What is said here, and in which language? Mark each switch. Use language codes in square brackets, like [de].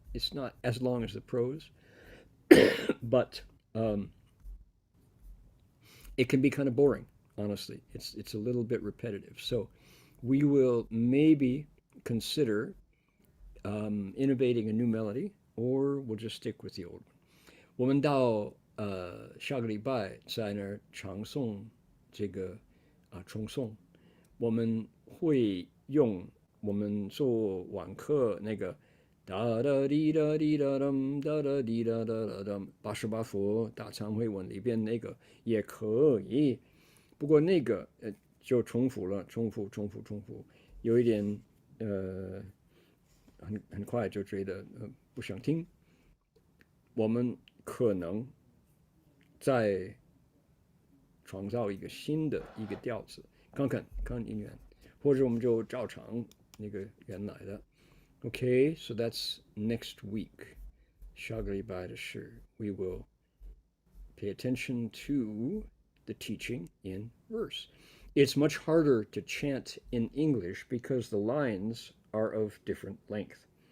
[en] It's not as long as the prose, but it can be kind of boring, honestly. It's a little bit repetitive. So we will maybe consider innovating a new melody, or we'll just stick with the old one. [zh] 我们到下个礼拜在那儿唱诵这个重诵，我们会用我们做晚课那个哒哒滴哒滴哒哒哒哒滴哒哒哒哒88佛大忏悔文里边那个也可以，不过那个就重复了，重复，有一点很快就觉得不想听。我们可能再创造一个新的一个调子，看音源，或者我们就照常那个原来的。 [en] Okay, so that's next week. [zh] 下个礼拜的事 [en] we will pay attention to the teaching in verse. It's much harder to chant in English because the lines are of different length.